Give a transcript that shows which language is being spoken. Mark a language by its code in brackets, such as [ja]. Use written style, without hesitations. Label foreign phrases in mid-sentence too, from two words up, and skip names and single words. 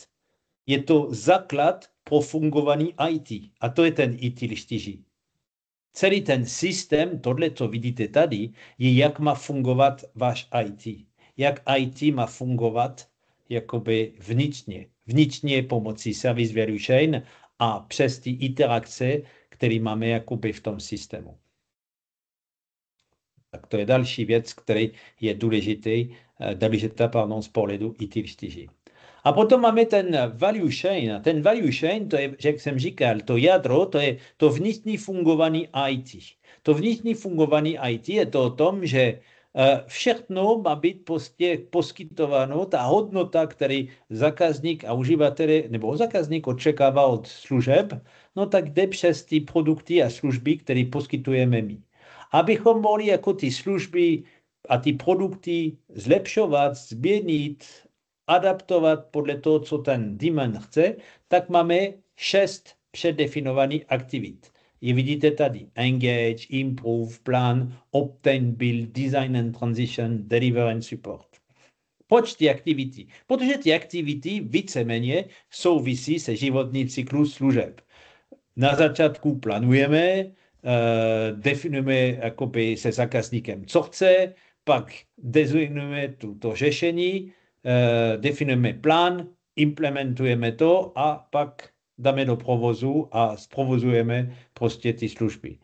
[cs] Je to základ pro fungování IT. A to je ten IT listiží. Celý ten systém, tohle, co vidíte tady, je, jak má fungovat váš IT. Jak IT má fungovat jakoby vnitřně. Vnitřně pomocí [en] service value chain [cs] a přes ty interakce, které máme jakoby v tom systému. Tak to je další věc, která je důležitá z pohledu IT listiží. A potom máme ten [en] value chain. [cs] Ten [en] value chain, [cs] to je, jak jsem říkal, to jádro, to je to vnitřní fungování IT. To vnitřní fungování IT je to o tom, že všechno má být prostě poskytováno, ta hodnota, který zákazník a uživatel nebo zákazník očekává od služeb, no tak jde přes ty produkty a služby, které poskytujeme my. Abychom mohli jako ty služby a ty produkty zlepšovat, změnit, adaptovat podle toho, co ten demand chce, tak máme 6 předdefinovaných aktivit. Je vidíte tady. [en] Engage, improve, plan, obtain, build, design and transition, deliver and support. [cs] Proč ty aktivity? Protože ty aktivity víceméně souvisí se životní cyklus služeb. Na začátku plánujeme, definujeme jakoby se zákazníkem, co chce, pak designujeme to řešení, definujeme plán, implementujeme to a pak dáme do provozu a zprovozujeme prostě ty služby.